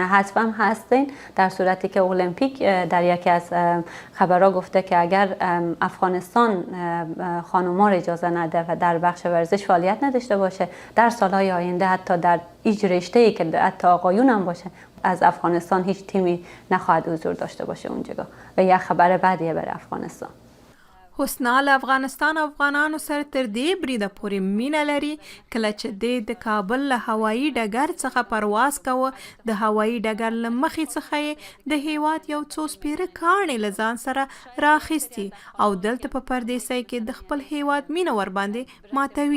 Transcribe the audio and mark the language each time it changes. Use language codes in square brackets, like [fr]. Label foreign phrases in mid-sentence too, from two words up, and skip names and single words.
[fa] حذف هم هستین در صورتی که المپیک در یکی از خبرها گفته که اگر افغانستان خانوما رو اجازه نده و در بخش ورزش فعالیت نداشته باشه در سالهای آینده حتی در هیچ رشته‌ای که حتی آقایون هم باشه از افغانستان هیچ تیمی نخواهد حضور داشته باشه اونجا و یک خبر بدیه برای افغانستان. [ps] حسنا له افغانستان او افغانانو سره تر دې بریده پورې مینه لري. کله چې دی د کابل له هوایي ډګر څخه پرواز کوه د هوایي ډګر له مخې څخه یې د هیواد یو څو سپیره کاڼې له ځان سره راخیستي او دلته په پردیسۍ کې د خپل هیواد مینه ورباندې ماتوي.